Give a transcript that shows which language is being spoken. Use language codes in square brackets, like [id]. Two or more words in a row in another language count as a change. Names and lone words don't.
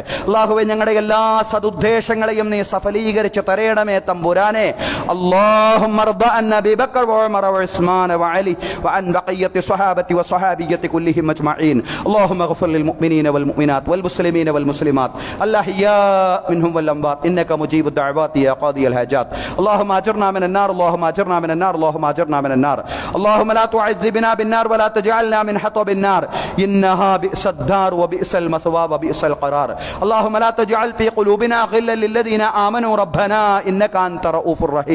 [ml] അള്ളാഹുവേ, ഞങ്ങളുടെ എല്ലാ സദുദ്ദേശങ്ങളെയും നീ സഫലീകരിച്ച് തരയണമേ തമ്പുരാനെ. [ar] اللهم ارض عن أبي بكر وعمر وعثمان وعلي وعن بقية الصحابة والصحابيات كلهم أجمعين. اللهم اغفر للمؤمنين والمؤمنات والمسلمين والمسلمات الأحياء منهم والأموات إنك مجيب الدعوات يا قاضي الحاجات. اللهم اجرنا من النار، اللهم اجرنا من النار، اللهم اجرنا من النار. اللهم لا تعذبنا بالنار ولا تجعلنا من حطب النار انها بئس الدار وبئس المثوى وبئس القرار. اللهم لا تجعل في قلوبنا غلا للذين آمنوا ربنا انك انت رؤوف رحيم.